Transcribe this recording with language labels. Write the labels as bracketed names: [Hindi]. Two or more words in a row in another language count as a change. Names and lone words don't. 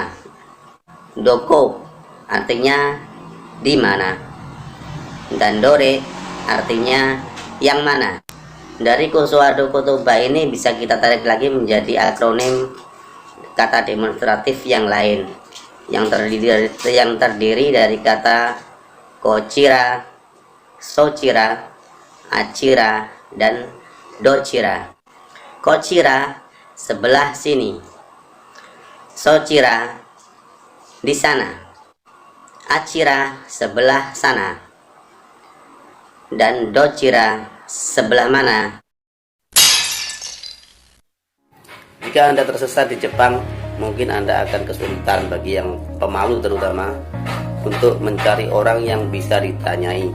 [Indonesian] Doko artinya di mana, dan dore artinya yang mana. Dari [Japanese] こそあど言葉 [Indonesian] ini bisa kita tarik lagi menjadi akronim kata demonstratif yang lain yang terdiri dari kata kochira, sochira, achira, dan dochira. Kochira sebelah sini, sochira di sana, achira sebelah sana, dan dochira sebelah mana. Jika Anda tersesat di Jepang, mungkin Anda akan kesulitan bagi yang pemalu terutama untuk mencari orang yang bisa ditanyai.